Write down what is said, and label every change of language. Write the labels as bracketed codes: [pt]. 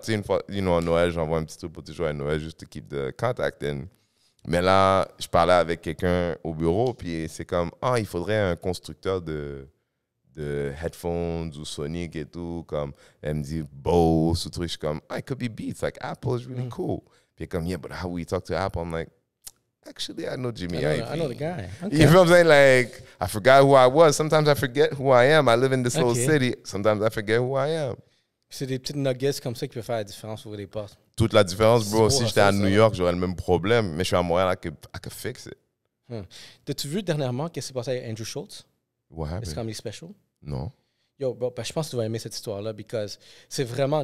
[fr] Tu sais, une fois, à Noël, j'envoie un petit truc pour toujours à Noël, juste [en] to keep the contact in. [fr] Mais là, je parlais avec quelqu'un au bureau, puis c'est comme, il faudrait un constructeur de headphones ou Sonic et tout. Comme, elle me dit, Bose, ce truc. Je suis comme, [en] it could be Beats. Like, Apple is really cool. [fr] Puis comme, [en] yeah, but how we talk to Apple? I'm like, actually, I know Jimmy Iovine. I know the guy. Okay. You know what I'm saying? Like, I forgot who I was. Sometimes I forget who I am. I live in this little city. Sometimes I forget who I am. [fr] C'est des petites nuggets comme ça qui peuvent faire la différence ouvrir les portes. Toute la différence, bro. Si j'étais à New York, j'aurais le même problème. Mais je suis à Montréal, [en] I could fix it. [fr] T'as-tu vu dernièrement qu'est-ce qui s'est passé avec Andrew Schultz? [en] What happened? [fr] Est-ce Comedy Special? Non. Yo, bro, je pense que tu vas aimer cette histoire-là because c'est vraiment...